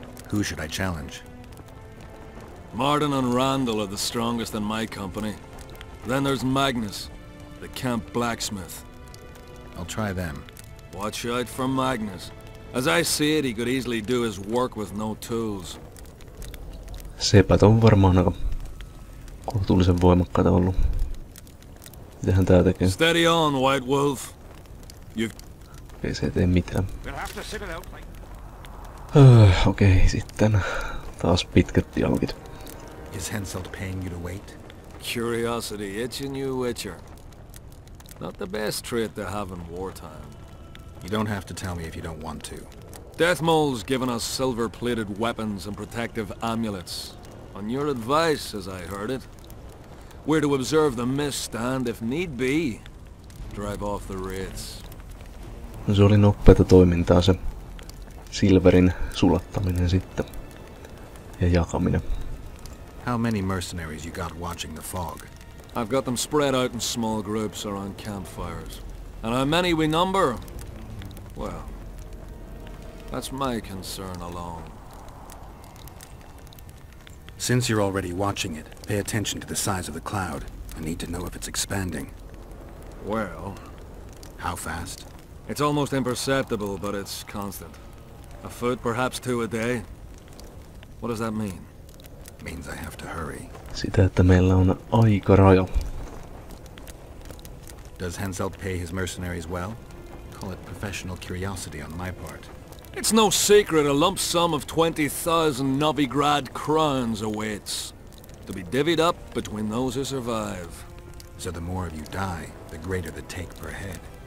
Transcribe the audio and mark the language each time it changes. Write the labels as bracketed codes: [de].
[en] Who should I challenge? Martin and Randall are the strongest in my company. Then there's Magnus, the camp blacksmith. I'll try them. Watch out for Magnus. As I see it, he could easily do his work with no tools. [fi] Sepät on varmaan aika kohtuullisen voimakkaita ollut. Mitähän tää tekee? [en] Steady on, White Wolf. [fi] Ei se tee mitään. Okei, sitten taas pitkät dialogit. [en] Is Henselt paying you to wait? Curiosity itching you, Witcher. Not the best trait to have in wartime. You don't have to tell me if you don't want to. Deathmole's given us silver-plated weapons and protective amulets. On your advice, as I heard it. We're to observe the mist and, if need be, drive off the wraiths. [fi] No, se oli nopeata toimintaa se silverin sulattaminen sitten. Ja jakaminen. [en] How many mercenaries you got watching the fog? I've got them spread out in small groups around campfires. And how many we number? Well, that's my concern alone. Since you're already watching it, pay attention to the size of the cloud. I need to know if it's expanding. Well... How fast? It's almost imperceptible, but it's constant. A foot, perhaps 2 a day. What does that mean? Means I have to hurry. [fi] Sitä, että meillä on aikaraja. [en] Does Henselt pay his mercenaries well? Call it professional curiosity on my part. It's no secret a lump sum of 20,000 Novigrad crowns awaits. to be divvied up between those who survive. So the more of you die, the greater the take per head.